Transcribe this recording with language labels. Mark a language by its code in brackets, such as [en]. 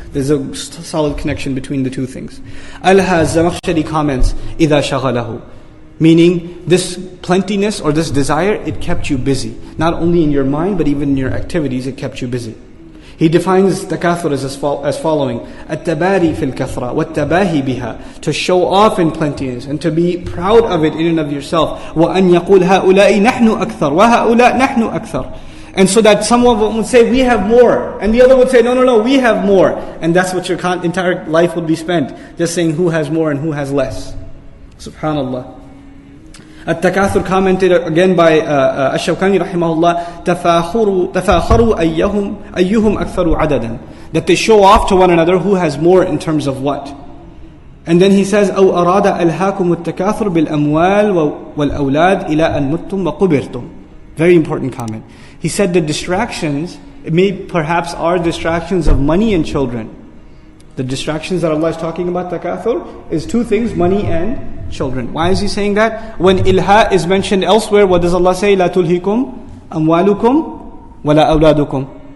[en] There's a solid connection between the two things. Al-Zamakhshari comments, [ar] إِذَا شَغَلَهُ, [en] meaning this plentiness or this desire, it kept you busy. Not only in your mind, but even in your activities, it kept you busy. He defines takathur as following: [ar] التباري في الكثرة والتباهي بها, [en] to show off in plentiness and to be proud of it in and of yourself. [ar] وأن يقول هؤلاء نحن أكثر وهؤلاء نحن أكثر. [en] And so that some of them would say, we have more. And the other would say, no, we have more. And that's what your entire life would be spent. Just saying who has more and who has less. Subhanallah. At-Takathur commented again by Ash-Shawkani rahimahullah, [ar] تَفَاخَرُوا أَيُّهُمْ أَكْثَرُ عَدَدًا, [en] that they show off to one another who has more in terms of what. And then he says, [ar] أَوْ أَرَادَ أَلْهَاكُمُ التَّكَاثُرُ بِالْأَمْوَالِ وَالْأَوْلَادِ إِلَىٰ أَن مُتُّمْ وَقُبِرْتُمْ. [en] Very important comment. He said the distractions, perhaps are distractions of money and children. The distractions that Allah is talking about, takathur, is two things, money and children. Why is He saying that? When ilha is mentioned elsewhere, what does Allah say? [ar] لَا تُلْهِكُمْ أَمْوَالُكُمْ وَلَا أَوْلَادُكُمْ.